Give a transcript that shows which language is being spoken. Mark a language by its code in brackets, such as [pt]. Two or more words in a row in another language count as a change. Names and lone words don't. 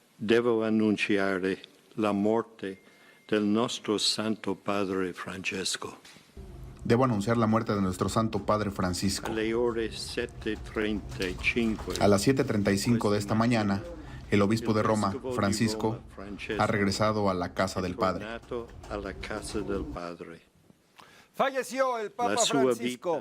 [it] devo annunciare la morte del nostro Santo Padre Francesco. [es] Debo anunciar la muerte de nuestro Santo Padre Francisco. [it] Alle ore 7:35. [es] A las 7:35 de esta mañana, el obispo de Roma, Francisco, ha regresado a la casa del Padre. Falleció el Papa Francisco.